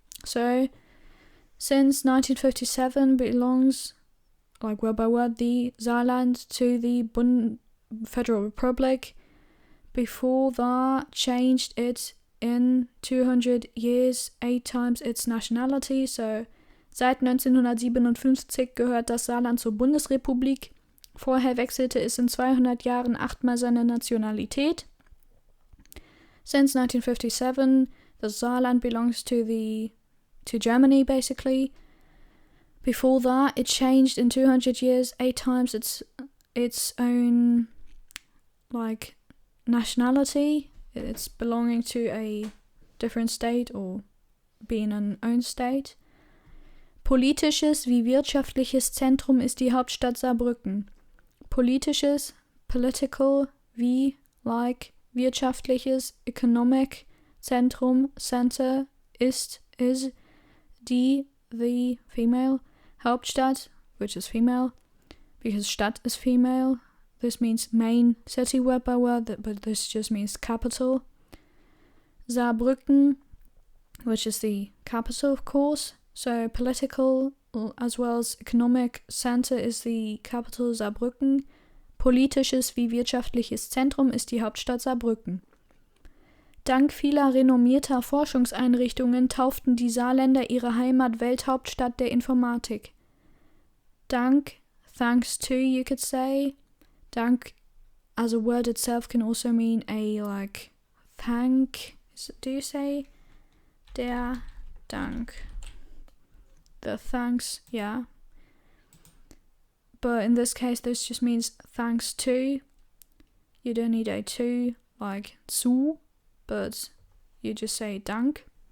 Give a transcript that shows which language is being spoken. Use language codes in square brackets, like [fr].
[en] So since 1957 belongs, like word by word, the Saarland to the Federal Republic. Before that, changed it in 200 years, 8 times its nationality. [de] So seit 1957 gehört das Saarland zur Bundesrepublik. Vorher wechselte es in 200 Jahren 8-mal seine Nationalität. [en] Since 1957, the Saarland belongs to Germany, basically. Before that, it changed in 200 years, 8 times its own, like, nationality. It's belonging to a different state or being an own state. [de] Politisches wie wirtschaftliches Zentrum ist die Hauptstadt Saarbrücken. [en] Politisches, political, wie, like, wirtschaftliches, economic, Zentrum, center, is, the female, Hauptstadt, which is female, because Stadt is female. This means main city word by word, but this just means capital. Saarbrücken, which is the capital, of course. So political as well as economic center is the capital Saarbrücken. [de] Politisches wie wirtschaftliches Zentrum ist die Hauptstadt Saarbrücken. Dank vieler renommierter Forschungseinrichtungen tauften die Saarländer ihre Heimat Welthauptstadt der Informatik. [en] Thanks to, you could say. Dank, as a word itself, can also mean a, like, thank. Do you say? [de] Der Dank. [en] The thanks, yeah. But in this case, this just means thanks to. You don't need a to, like zu, but you just say Dank.